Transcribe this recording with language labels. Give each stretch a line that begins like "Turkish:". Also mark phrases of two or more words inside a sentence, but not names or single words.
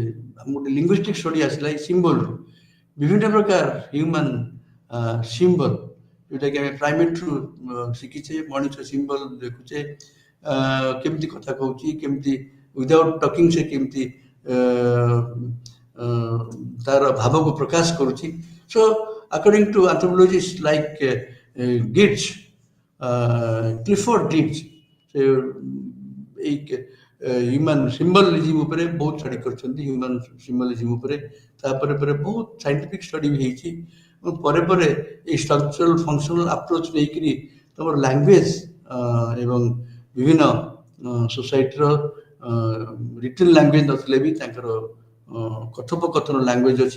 Odia: ଗୋଟେ
English: linguistic study
Odia: ଆସିଲା ଏଇ ସିମ୍ବଲରୁ, ବିଭିନ୍ନ ପ୍ରକାର
English: human symbol,
Odia: ଯୋଉଟାକି ଆମେ ପ୍ରାଇମେଟରୁ ଶିଖିଛେ। ମଣିଷ ସିମ୍ବଲ ଦେଖୁଛେ, କେମିତି କଥା କହୁଛି, କେମିତି
English: without talking
Odia: ସେ କେମିତି ତାର ଭାବକୁ ପ୍ରକାଶ କରୁଛି।
English: ସୋ according to anthropologists like Gitch,
Odia: କ୍ଲିଫୋର୍ଡ ଗିଟ୍ସ, ସେ ଏଇ
English: human symbolism
Odia: ଉପରେ ବହୁତ ଷ୍ଟଡି କରିଛନ୍ତି,
English: human symbolism
Odia: ଉପରେ। ତାପରେ ପରେ ବହୁତ
English: scientific study
Odia: ବି ହେଇଛି। ଏବଂ ପରେ ପରେ ଏଇ
English: structural functional approach
Odia: ନେଇକିରି ତମର ଲାଙ୍ଗୁଏଜ ଏବଂ ବିଭିନ୍ନ ସୋସାଇଟିର
English: written language
Odia: ନଥିଲେ ବି ତାଙ୍କର କଥୋପକଥନ ଲାଙ୍ଗୁଏଜ ଅଛି।